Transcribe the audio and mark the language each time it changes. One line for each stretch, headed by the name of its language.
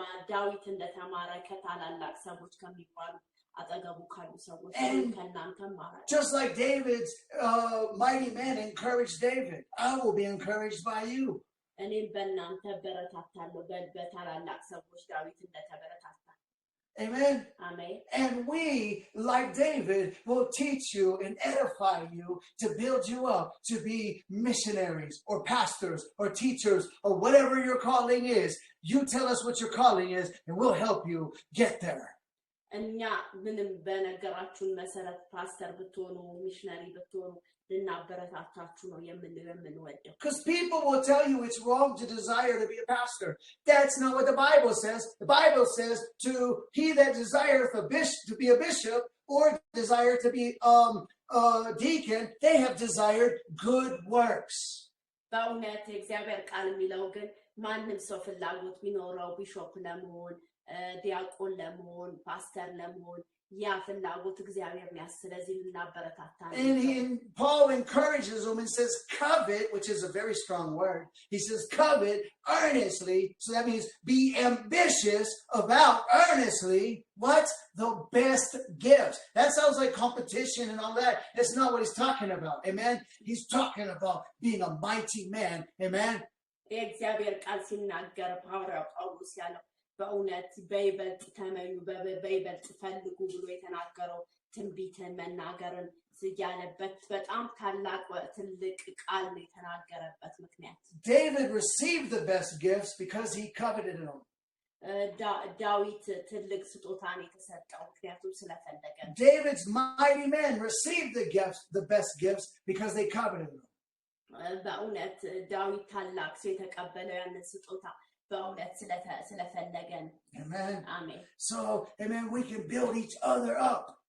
Amharic: ዳዊት እንደተማረ ከታላላቅ ሰዎች ከሚባሉ አጠገቡ ካሉ ሰዎች ከእናንተ ማራጭ
English: Just like David's mighty men encouraged David, I will be encouraged by you.
Amharic: እኔም በእናንተ በረታታለሁ በታላላቅ ሰዎች ዳዊት እንደተበረታታ
English: Amen. Amen. And we, like David, will teach you and edify you to build you up to be missionaries or pastors or teachers or whatever your calling is. You tell us what your calling is and we'll help you get there.
Amharic: እኛ ምንም በነገራችሁን መሰረት ፓስተር ብትሆኑ ሚሽነሪ ብትሆኑ ልናበረታታችሁ ነው የምንወደው
English: Because people will tell you it's wrong to desire to be a pastor. That's not what the Bible says. The Bible says to he that desireth to be a bishop or desire to be a deacon, they have desired good works.
Amharic: በእውነት እግዚአብሔር ቃል የሚለው ግን ማንም ሰው ፍላጎት ቢኖረው ቢሾፕ ለመሆን ዲያቆን ለመሆን ፓስተር ለመሆን ያ ፍላጎት እግዚአብሔር ስለዚህ ልናበረታታ
English: And Paul encourages them and says covet, which is a very strong word. He says covet earnestly, so that means be ambitious about earnestly what? The best gifts. That sounds like competition and all that. That's not what he's talking about. Amen. He's talking about being a mighty man. Amen.
Amharic: የእግዚአብሔር ቃል ሲናገር ሐዋርያው ጳውሎስ ያለው በእውነት በይበልጥ ተመኙ በይበልጥ ፈልጉ ብሎ የተናገረው ትንቢትን መናገርን ያለበት በጣም ታላቅ ትልቅ ቃል ነው የተናገረበት ምክንያት
English: David received the best gifts because he coveted them.
Amharic: ዳዊት ትልቅ ስጦታን የተሰጠው ምክንያቱም ስለፈለገ
English: David's mighty men received the best gifts because they coveted them.
Amharic: በእውነት ዳዊት ታላቅ ሰው የተቀበለው ያንን ስጦታ በእውነት ስለፈለገን
English: Amen.
Amharic: አሜን
English: So, amen, we can build each other up.